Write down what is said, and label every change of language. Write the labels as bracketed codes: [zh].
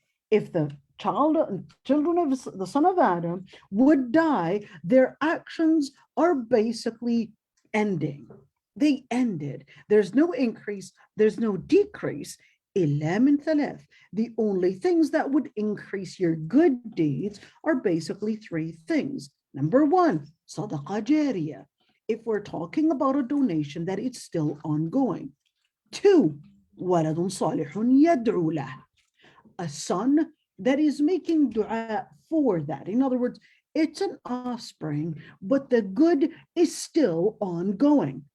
[en] If the children of the son of Adam would die, their actions are basically ending. They ended. There's no increase, there's no decrease. [ar] إِلَّا مِنْ ثَلَاثٍ. [en] The only things that would increase your good deeds are basically 3 things. Number 1, [ar] صدقة جارية. [en] If we're talking about a donation that it's still ongoing. [ar] 2, ولد صالح يدعو له. [en] A son that is making dua for that. In other words, it's an offspring, but the good is still ongoing.